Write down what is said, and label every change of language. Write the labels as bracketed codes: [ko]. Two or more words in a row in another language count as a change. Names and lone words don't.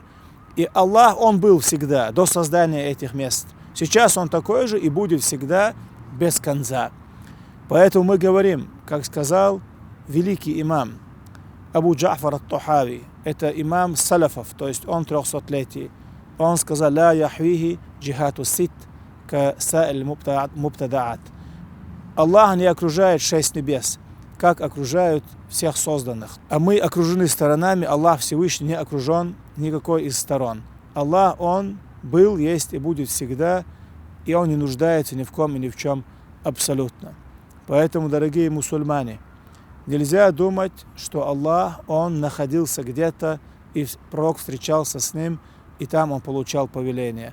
[ru] И Аллах, Он был всегда, до создания этих мест. Сейчас Он такой же и будет всегда без конца. Поэтому мы говорим, как сказал великий имам Абу Джа'фар ат-Тухави, это имам салафов, то есть он 300-летий. Он сказал, [ar] «لا يحويه الجهات الست كسائر المبتدعات». [ru] Аллах не окружает 6 небес, как окружают всех созданных. А мы окружены сторонами, Аллах Всевышний не окружен никакой из сторон. Аллах, Он был, есть и будет всегда, и Он не нуждается ни в ком и ни в чем абсолютно. Поэтому, дорогие мусульмане, нельзя думать, что Аллах, Он находился где-то, и пророк встречался с Ним, и там он получал повеление.